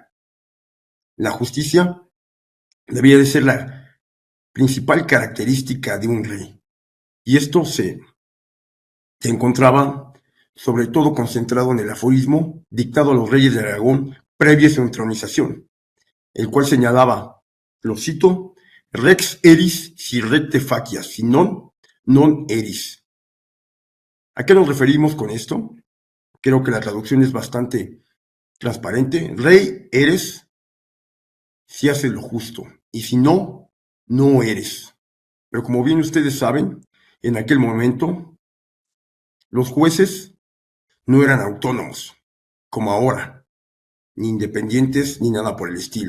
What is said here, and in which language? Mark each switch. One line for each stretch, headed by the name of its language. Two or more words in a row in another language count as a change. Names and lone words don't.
Spanish: La justicia debía de ser la principal característica de un rey. Y esto se encontraba sobre todo concentrado en el aforismo dictado a los reyes de Aragón previa a su entronización, el cual señalaba, lo cito,
Latin: rex eris si recte facias, si non eris.
Spanish: ¿A qué nos referimos con esto? Creo que la traducción es bastante transparente. Rey eres si haces lo justo, y si no, no eres. Pero como bien ustedes saben, en aquel momento los jueces no eran autónomos, como ahora, ni independientes ni nada por el estilo.